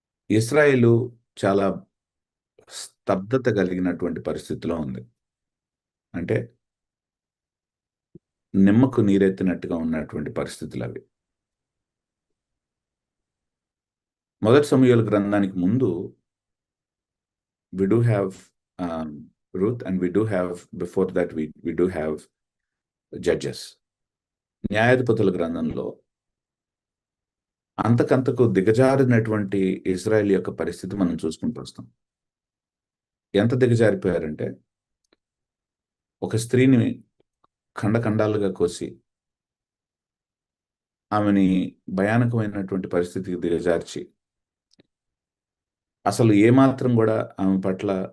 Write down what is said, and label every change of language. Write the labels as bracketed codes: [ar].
[te] ఇస్రాయేలు చాలా స్తబ్దత కలిగినటువంటి పరిస్థితిలో ఉంది. అంటే నిమ్మకు నీరెత్తినట్టుగా ఉన్నటువంటి పరిస్థితులు అవి. మొదటి సమూయేలు గ్రంథానికి ముందు [en] we do have Ruth, and we do have, before that we do have Judges. [te] న్యాయాధిపతుల గ్రంథంలో అంతకంతకు దిగజారినటువంటి ఇజ్రాయెల్ యొక్క పరిస్థితి మనం చూసుకుంటూ వస్తాం. ఎంత దిగజారిపోయారంటే ఒక స్త్రీని ఖండఖండాలుగా కోసి ఆమెని భయానకమైనటువంటి పరిస్థితికి దిగజార్చి అసలు ఏమాత్రం కూడా ఆమె పట్ల